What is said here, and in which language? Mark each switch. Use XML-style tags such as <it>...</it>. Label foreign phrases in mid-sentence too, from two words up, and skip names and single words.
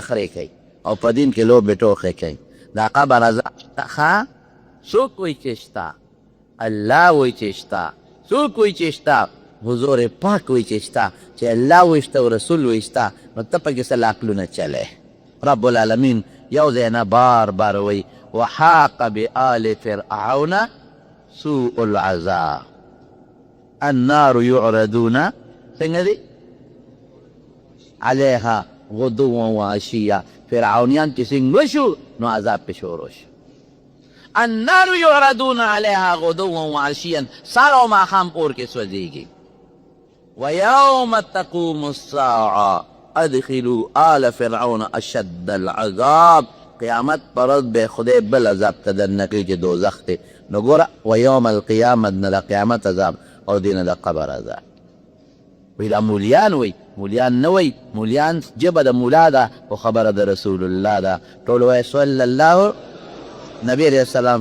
<ps>نخرې کوي او په دین کې لوبې ټوخې کوي دا قبر عذاب شته څوک وایي چې شته الله وایي چې شته څوک وایي چې شته حضور پاک وایي چې شته چې الله وایي شته او رسول وایي شته نو ته پکې څه عقلونه چلی</ps> <ar>رب العالمین</ar> <ps>یو ځای نه بار بار وایي</ps> <ar>وحاق بآل فرعون سوء العذاب النار يعرضون</ar> <ps>څنګه دی</ps> <ar>علیها غدوا وعشیا</ar> <ps>فرعونیان چې څنګه شو نو عذاب پې شروع شو</ps> <ar>النار يعرضون عليها غدوا وعشيا</ar> <ps>سار او ماښام اور کې سوځېږي</ps> <ar>ويوم تقوم الساعة ادخلوا آل فرعون اشد العذاب</ar> <ps>قیامت پر ورځ به خدای بل عذاب ته درنکړي چې دوزخ دی نو ګوره</ps> <ar>ویوم القیامت</ar> <ps>نه د قیامت عذاب او دې نه د قبر عذاب وی دا مولیان وی مولیان نه وی مولیان جبه د مولا ده خو خبره د</ps> <ar>رسول الله</ar> <ps>ده ټول وایي</ps> <ar>صلی الله نبی علیہ السلام</ar>